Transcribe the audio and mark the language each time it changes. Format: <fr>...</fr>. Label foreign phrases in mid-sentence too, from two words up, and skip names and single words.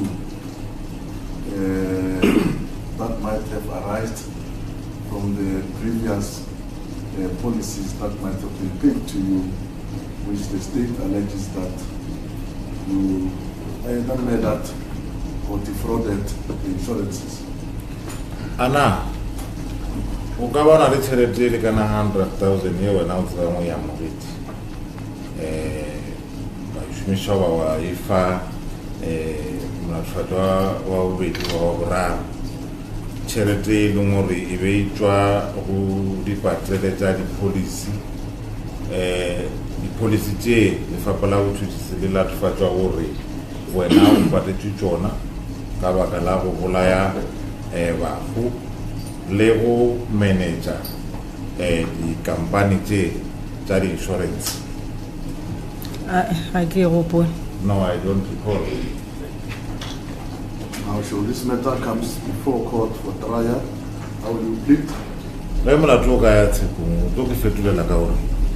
<en>2 that might have arisen from the previous policies that might have been paid to you, which the state alleges that you either made that or defrauded the insurances?</en> <nso>Ana o ka bona le tšhelete le kana 100,000 ye wena o tseba mo ya moriti ba šomiša ba wa e fa molaotlhwatlhwa wa bobedi wa boraro tšhelete e leng gore e be e tšwa go dipatlele tša dipolisi tše lefapha la botšhotšhisi le latofatšwa gore wena o patetše tšona ka baka la go bolaya bago le go manage dikampani tše tša di-insurance. ga ke gopole.</nso> <en>No, I don't recall. Now, should this matter comes before court for trial, how will you plead?</en> <nso>ge molato o ka ya tshekong o tlo ke fetolela ka gore</nso>